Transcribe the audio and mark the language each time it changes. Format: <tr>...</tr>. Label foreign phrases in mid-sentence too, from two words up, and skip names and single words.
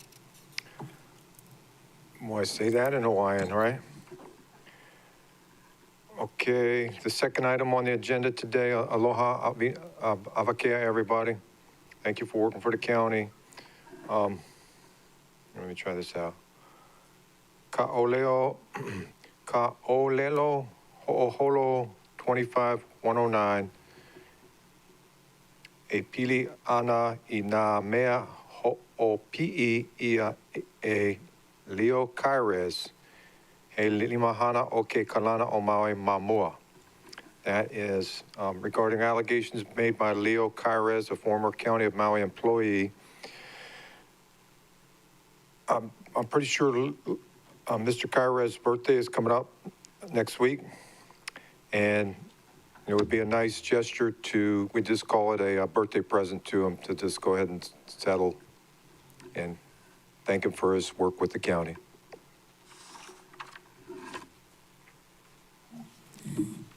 <en>Well, I say that in Hawaiian, right? Okay, the second item on the agenda today,</en> <haw>aloha, avakea,</haw> <en>everybody. Thank you for working for the county. Let me try this out.</en> <haw>Ka'olelo ho'oholo 25109. E pili ana I nā mea ho'opi'i ia e Leo Kaires, he limahana o ke kalana o Maui mamua.</haw> <en>That is regarding allegations made by Leo Kaires, a former County of Maui employee. I'm pretty sure Mr. Kaires' birthday is coming up next week, and it would be a nice gesture to, we just call it a birthday present to him, to just go ahead and settle and thank him for his work with the county.</en>